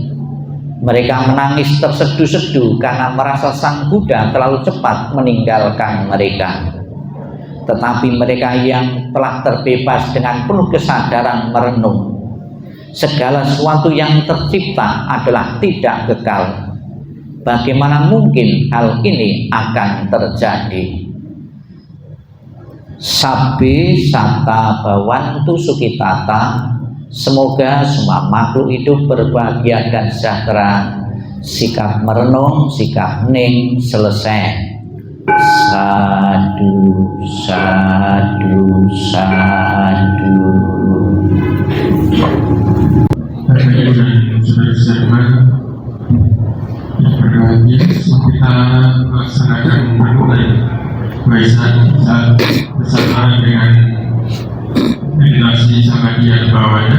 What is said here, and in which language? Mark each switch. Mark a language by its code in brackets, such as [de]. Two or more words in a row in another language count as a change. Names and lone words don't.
[id] Mereka menangis terseduh-seduh karena merasa Sang Buddha terlalu cepat meninggalkan mereka. Tetapi mereka yang telah terbebas dengan penuh kesadaran merenung, segala sesuatu yang tercipta adalah tidak kekal. Bagaimana mungkin hal ini akan terjadi? [pi] Sabbe satta bhavantu sukhitata. [id] Semoga semua makhluk hidup berbahagia dan sejahtera. Sikap merenung, sikap hening selesai. [pi] Sadu, sadu, sadu. [id] Bapak Ibu dan saudara-saudara yang berbahagia, kita melaksanakan memulai Waisak saat bersama dengan meditasi Samadhi bawahnya.